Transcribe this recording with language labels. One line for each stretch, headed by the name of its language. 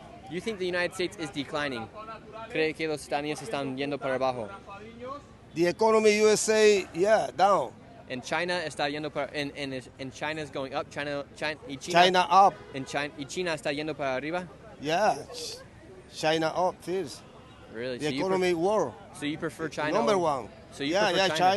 English: You think the United States is declining?
Spanish: ¿Cree que los Estados Unidos están yendo para abajo?
English: The economy USA, yeah, down. And China
Spanish: está yendo para,
English: and China is going up. China up.
Spanish: And China está yendo para arriba.
English: Yeah, China up first. Really? The economy world. So you prefer China? Number one. So you prefer